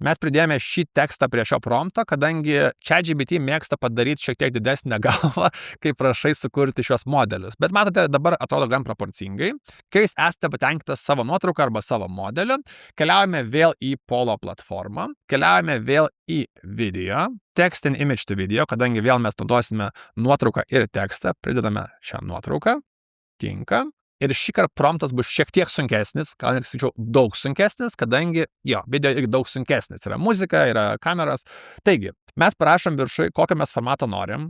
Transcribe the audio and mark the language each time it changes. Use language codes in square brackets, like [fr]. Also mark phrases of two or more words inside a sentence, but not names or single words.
[lt] Mes pridėjome šį tekstą prie šio prompto, kadangi ChatGPT mėgsta padaryti šiek tiek didesnę galvą, kai prašai sukurti šios modelius. Bet matote, dabar atrodo gan proporcingai. Kai jūs esate patenkintas savo nuotrauką arba savo modeliu, keliaujame vėl į Polo platformą, keliaujame vėl į video, [en] text and image to video, [lt] kadangi vėl mes naudosime nuotrauką ir tekstą, pridedame šią nuotrauką, tinka. Ir šįkart promptas bus šiek tiek sunkesnis, gal net sakyčiau daug sunkesnis, kadangi jo, video irgi daug sunkesnis. Yra muzika, yra kameros. Taigi, mes parašom viršui, kokio mes formato norim.